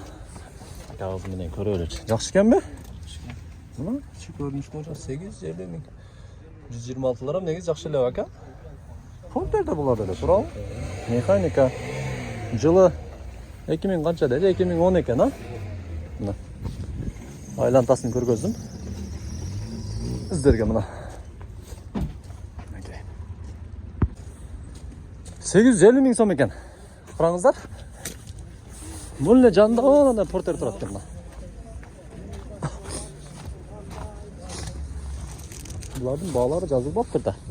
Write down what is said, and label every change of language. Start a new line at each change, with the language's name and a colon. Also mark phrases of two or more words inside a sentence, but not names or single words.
Kyrgyz: Акабыз менен көрөлүчү. Жакшы экенби? Мына чы көрүнүштөр 850 000. 126-ларым негизи жакшы эле ака. Портерде булар эле, туурабы? Механика. Жылы 2000 канча деди? 2010 экен, а? Мына. Айлантасын көргөздүм. Sizlerge mına.
Uzbek: 850 ming so'm ekan. Qarangizlar. Bunlar janda ona porter turadi ekan. Bularning bog'lari yozilib bo'libdi-da.